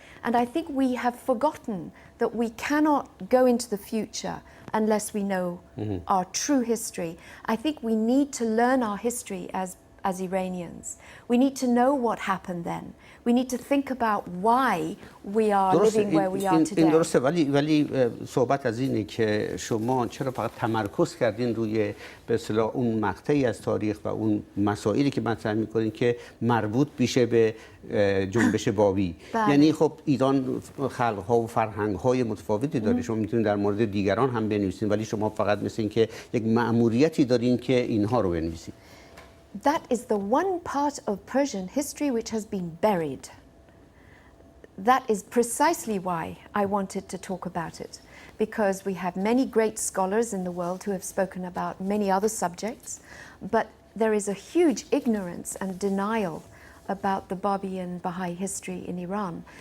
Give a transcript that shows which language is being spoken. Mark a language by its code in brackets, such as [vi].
[en] And I think we have forgotten that we cannot go into the future unless we know our true history. I think we need to learn our history as Iranians. We need to know what happened then. We need to think about why we are living where we are today. [fa] این درسته، ولی صحبت از اینه که شما چرا فقط تمرکز کردین روی به اصطلاح اون مقطعی از تاریخ و اون مسائلی که مطرح می‌کنین که مربوط میشه به جنبش بابی. یعنی خب ایران خلق‌ها و فرهنگ‌های متفاوتی داره. شما میتونید در مورد دیگران هم بنویسین، ولی شما فقط مثل این که یک مأموریتی دارین که اینها رو بنویسین. [en] That is the one part of Persian history which has been buried. That is precisely why I wanted to talk about it, because we have many great scholars in the world who have spoken about many other subjects, but there is a huge ignorance and denial about the Babi and Baha'i history in Iran.